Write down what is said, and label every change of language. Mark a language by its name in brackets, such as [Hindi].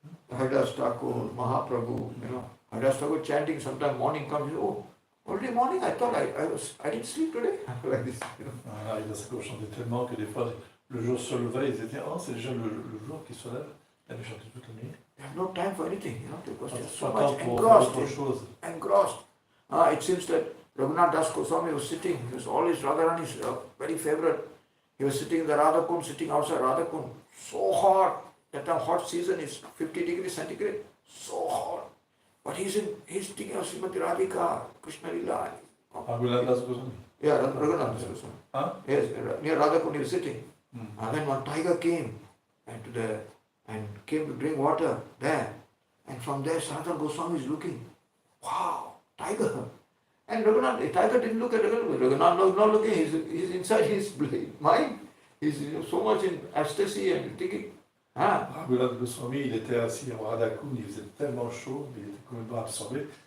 [English] Haridas Thakur, Mahaprabhu, Haridas Thakur chanting, sometime morning comes, already morning, I thought I didn't sleep today. Like this, [French] Haridas Thakur chantait tellement que des fois, le jour se levait, ils étaient, c'est déjà le jour qui se lève, il avait chanté toute la nuit. [English] They have no time for anything, because they are so [French] Pas [English] much [French] pour [English] engrossed. It seems that Raghunath Das Goswami was sitting, he was always Radharani's very favorite. He was sitting in the Radhakund, sitting outside Radhakund, so hot. That time hot season is 50 degrees centigrade, so hot. But he's thinking of Srimati Radhika, Krishna Lila. Raghunath Das Goswami. Yeah, Raghunath Das Goswami. Huh? Yes, near Radhakund he was sitting. And then one tiger came and came to drink water there. And from there Sanatana Goswami is looking. Wow, tiger. And Raghunath, the tiger didn't look at Raghunath. Raghunath not looking, he's inside his mind. He's so much in ecstasy and thinking. [French] Raghunath Goswami, il était assis à Radhakund, il faisait tellement chaud, il était complètement absorbé.